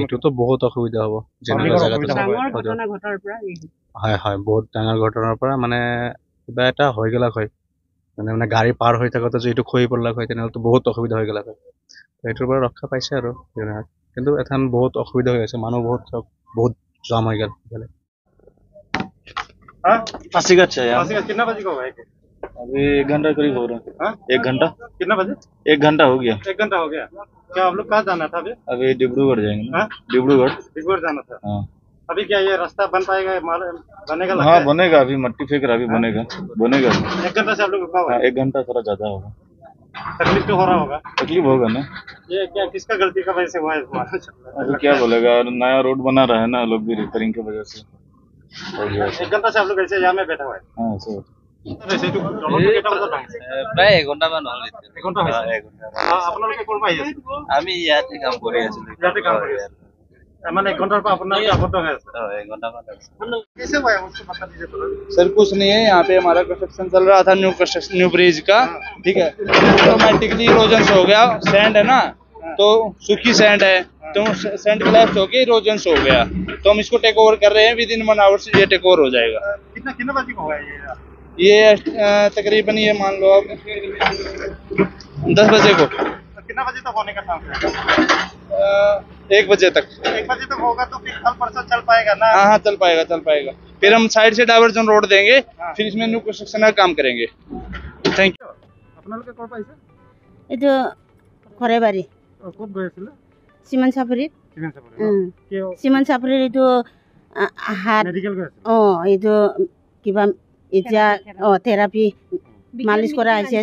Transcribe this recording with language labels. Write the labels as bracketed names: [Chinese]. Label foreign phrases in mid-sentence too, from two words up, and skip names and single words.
[Assamese] এইটোতো বহুত অসুবিধা হ'ব হয় বহুত ডাঙৰ ঘটনাৰ পৰা মানে কিবা এটা হৈ গ'ল হয় মানে গাড়ী পাৰ হৈ থাকোঁতে যদি এইটো খহি পৰিলাক হয় তেনেহ'লেতো বহুত অসুবিধা হৈ গ'ল হয় এইটোৰ পৰা ৰক্ষা পাইছে আৰু কিন্তু এখন বহুত অসুবিধা হৈ আছে মানুহ বহুত জাম হৈ গ'ল [Hindi] पासीघाट से कितना बजे को है अभी 1 घंटा करीब हो रहा है 1 घंटा कितना बजे 1 घंटा हो गया 1 घंटा हो गया क्या आप लोग कहाँ जाना था अभी डिब्रूगढ़ जाएंगे डिब्रूगढ़ जाना था हाँ अभी क्या ये रास्ता बन पाएगा बनेगा हाँ बनेगा अभी मट्टी फेंक रहा अभी बनेगा 1 घंटा से आप लोग रुका हुआ है 1 घंटा थोड़ा ज्यादा होगा तकलीफ तो हो रहा होगा तकलीफ होगा ना ये क्या किसका गलती का वजह से हुआ है अभी क्या बोलेगा नया रोड बना रहा है ना लोग भी रिपेयरिंग की वजह से 1 घंटा से आप लोग ऐसे यहाँ में बैठा हुआ है हाँ सर [Assamese] প্ৰায় 1 ঘণ্টামান হ'ল 1 ঘণ্টা হৈছে আপোনালোকে ক'ৰ পৰা আহি আছে আমি ইয়াতে কাম কৰি আছিলো মানে 1 ঘণ্টাৰ পৰা আপোনালোকে আবদ্ধ হৈ আছে 1 ঘণ্টামান [Hindi] कैसे हुआ है उसको बता दीजिए सर कुछ नहीं है यहाँ पे हमारा कंस्ट्रक्शन चल रहा था [English] new bridge [Hindi] का ठीक है [English] automatically erosions [Hindi] हो गया सैंड है ना तो सूखी सैंड है तो [English] sand collapse [Hindi] होके इरोजन्स हो गया तो हम इसको [English] take over [Hindi] कर रहे हैं [English] within 1 hour [Hindi] से ये [English] take over [Hindi] हो जाएगा कितना बजे को हुआ ये तकरीबन ये मान लो आप 10 बजे को कितना बजे तक होने का था 1 बजे तक 1 बजे तक होगा तो फिर कल परसों चल पाएगा ना हाँ चल पाएगा फिर हम साइड से [English] diversion road [Hindi] देंगे, फिर इसमें [English] new construction [Hindi] का काम करेंगे। [English] Thank you. [Assamese] আপোনালোকে ক'ৰ পৰা আহিছে? এইটো ঘৰেবাৰী ক'ত গৈ আছিলে? চিমান চাপৰিত চিমেণ্ট চাপৰি। কিয় চিমান চাপৰিত এইটো হাত মেডিকেল গৈ আছে? এইটো কিবা এতিয়া থেৰাপি মালিচ কৰা আহিছে